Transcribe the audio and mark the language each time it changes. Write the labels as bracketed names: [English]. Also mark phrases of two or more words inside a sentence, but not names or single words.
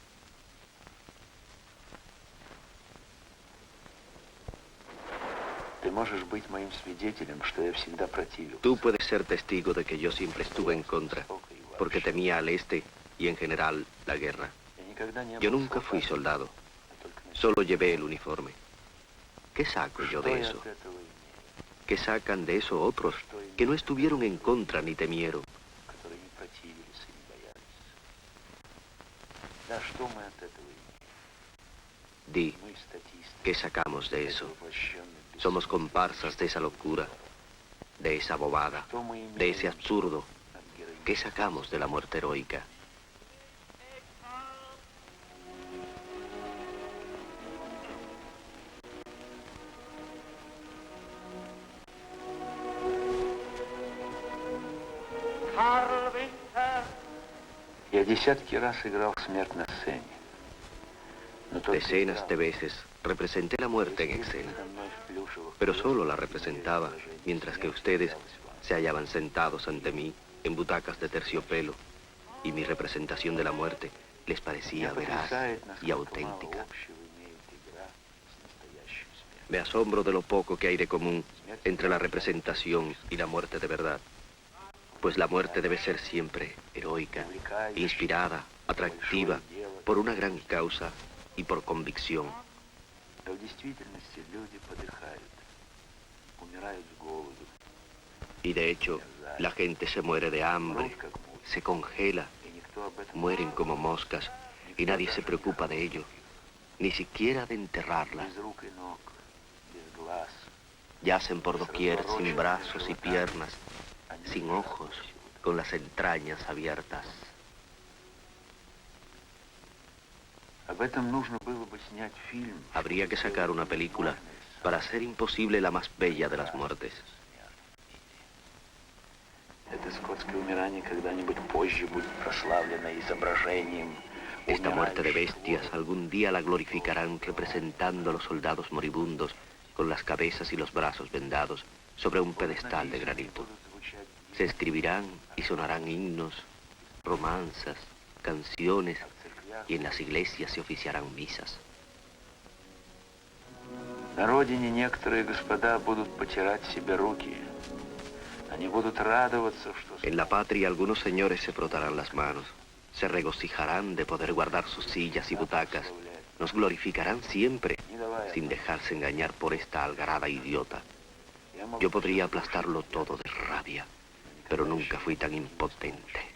[Russian] Ты можешь быть моим свидетелем, что я всегда противился. [Spanish] Tú puedes ser testigo de que yo siempre estuve en contra, porque temía al este y en general la guerra. [Russian] Я никогда не [Spanish] Yo [Russian] был [Spanish] nunca fui [Russian] солдатом, [Spanish] soldado, [Russian] а только на [Spanish] solo llevé el uniforme. ¿Qué saco yo [Russian] Что [Spanish] de [Russian] я [Spanish] eso? [Russian] от этого имею? [Spanish] ¿Qué sacan de eso otros que no estuvieron en contra ni temieron? [Russian] Которые не противились и не боялись. Да, что мы от этого имеем? [Spanish] Di, [Russian] Мы статисты. [Spanish] ¿qué sacamos de eso? [Russian] воплощенные [Spanish] Somos comparsas de esa locura, de esa bobada, [Russian] Что мы имеем [Spanish] de ese absurdo. [Russian] от героизма? [Spanish] ¿Qué sacamos de la muerte heroica? [Russian] Я десятки раз играл смерть на сцене. Но только [Spanish] Decenas [Russian] играл. [Spanish] de veces representé la muerte en escena, [Russian] Со мной в плюшевых [Spanish] pero solo la representaba, mientras que ustedes se hallaban sentados ante mí en butacas de terciopelo, y mi representación de la muerte les parecía [Russian] Меня [Spanish] veraz [Russian] потрясает, [Spanish] y [Russian] насколько [Spanish] auténtica. [Russian] мало общего имеет игра с настоящей смертью. [Spanish] Me asombro de lo poco que hay de común entre la representación y la muerte de verdad, pues la muerte debe ser siempre heroica, inspirada, atractiva, por una gran causa y por convicción. [Russian] А в действительности люди подыхают, умирают с голоду, [Spanish] Y de hecho, la gente se muere de hambre, [Russian] мрут как мухи, [Spanish] se congela, [Russian] и никто об этом [Spanish] mueren como moscas, y nadie se preocupa de ello, ni siquiera de enterrarlas. [Russian] без рук и ног, без глаз, [Spanish] Yacen por doquier sin brazos y piernas, sin ojos, con las entrañas abiertas. [Russian] Об этом нужно было бы снять фильм. [Spanish] Habría que sacar una película para hacer imposible la más bella de las muertes. [Russian] Это скотское умирание когда-нибудь позже будет прославлено изображением [Spanish] Esta muerte de bestias algún día la glorificarán representando a los soldados moribundos con las cabezas y los brazos vendados sobre un pedestal de granito. Se escribirán y sonarán himnos, romanzas, canciones, y en las iglesias se oficiarán misas. [Russian] На родине некоторые господа будут потирать себе руки. Они будут радоваться, что... [Spanish] En la patria algunos señores se frotarán las manos, se regocijarán de poder guardar sus sillas y butacas, nos glorificarán siempre, sin dejarse engañar por esta algarada idiota. Yo podría aplastarlo todo de rabia, pero nunca fui tan impotente.